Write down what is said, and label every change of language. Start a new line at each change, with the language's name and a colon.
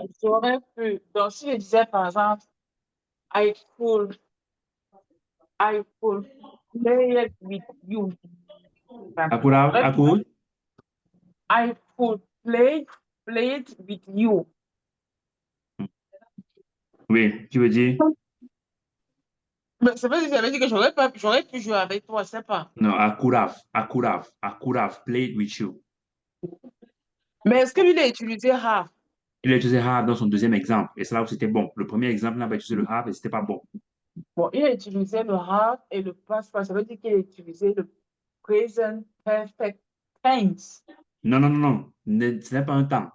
French: J'aurais pu. Donc, si je disais, par exemple,
English: I could, I could play it with you. I could have, I could. I could play it with you.
French: Oui, tu veux dire? Mais c'est pas que j'avais dit que j'aurais pu jouer avec toi, c'est pas.
English: Non, I could have played with you.
French: Mais est-ce que lui, il a utilisé have? Il a utilisé have dans son deuxième exemple. Et c'est là où c'était bon. Le premier exemple, il n'a pas utilisé le have et c'était pas bon. Bon, il a utilisé le have et le past participe. Ça veut dire qu'il a utilisé le present perfect tense. Non, non, non, non. Ce n'est pas un temps.